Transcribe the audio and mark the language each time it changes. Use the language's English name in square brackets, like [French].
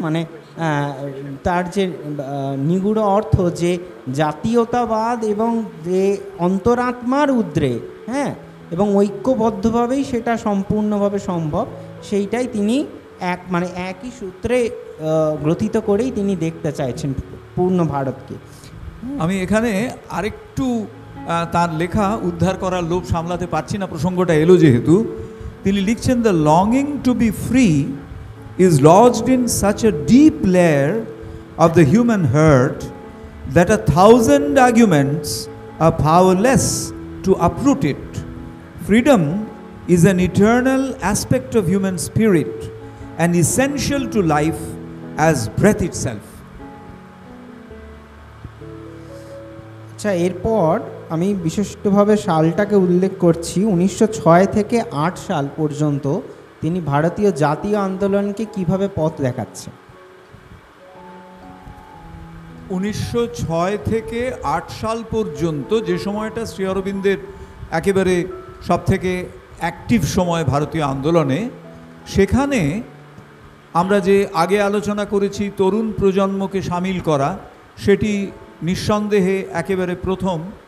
[Bangla] মানে তার যে নিগূঢ় অর্থ, যে জাতীয়তাবাদ এবং যে অন্তরাত্মার উদ্রেক, হ্যাঁ, এবং ঐক্যবদ্ধভাবেই সেটা সম্পূর্ণভাবে সম্ভব, সেইটাই তিনি একই সূত্রে গ্রথিত করেই তিনি দেখতে চাইছেন পূর্ণ ভারতকে। আমি এখানে আরেকটু তার লেখা উদ্ধার করার লোভ সামলাতে পারছি না, প্রসঙ্গটা এলো যেহেতু। তিনি লিখছেন, [English] The longing to be free is lodged in such a deep layer of the human heart that 1,000 arguments are powerless to uproot it. Freedom is an eternal aspect of human spirit and essential to life as breath itself. [Bangla] আচ্ছা, এরপর আমি বিশিষ্টভাবে সালটাকে উল্লেখ করছি। 1906 থেকে 8 সাল পর্যন্ত তিনি ভারতীয় জাতীয় আন্দোলনকে কিভাবে পথ দেখাচ্ছেন। 1906 থেকে 8 সাল পর্যন্ত, যে সময়টা শ্রী অরবিন্দের একেবারে সবথেকে অ্যাক্টিভ সময় ভারতীয় আন্দোলনে, সেখানে আমরা যে আগে আলোচনা করেছি তরুণ প্রজন্মকে সামিল করা, সেটি নিঃসন্দেহে একেবারে প্রথম।